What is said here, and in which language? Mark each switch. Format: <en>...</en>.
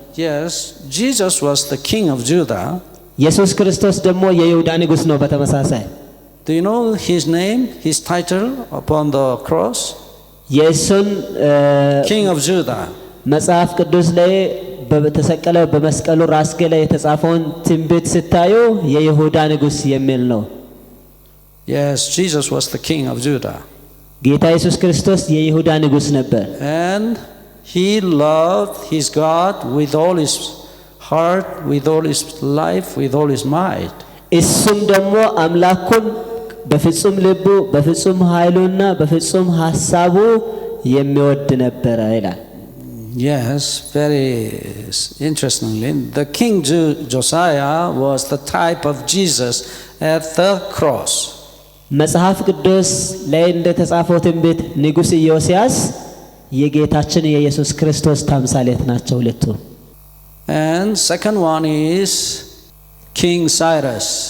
<en>Yes, Jesus was the king of Judah.</en> <am>ኢየሱስ ክርስቶስ ደግሞ የይሁዳ ንጉስ ነው በተመሳሳይ።</am> <en>Do you know his name, his title upon the cross?</en> <am>የሱን</am> <en>King of Judah.</en> <am>መጽሐፍ ቅዱስ ላይ በተሰቀለው በመስቀሉ ራስጌ ላይ የተጻፈውን ትንቢት ስታዩ የይሁዳ ንጉስ የሚል ነው።</am> <en>Yes, Jesus was the king of Judah.</en> <am>ጌታ ኢየሱስ ክርስቶስ የይሁዳ ንጉስ ነበር።</am> <en>And he loved his God with all his heart, with all his life, with all his might.</en> <am>እሱም ደግሞ አምላኩን በፍጹም ልቡ በፍጹም ኃይሉና በፍጹም ሐሳቡ የሚወድ ነበር ይላል።</am> <en>Yes, very interestingly, the king Josiah was the type of Jesus at the cross.</en> <am>መጽሐፍ ቅዱስ ላይ እንደተጻፈው ትንቢት ንጉስ ኢዮስያስ የጌታችን የኢየሱስ ክርስቶስ ተምሳሌት ናቸው ሁለቱ።</am> <en>And second one is King Cyrus,</en>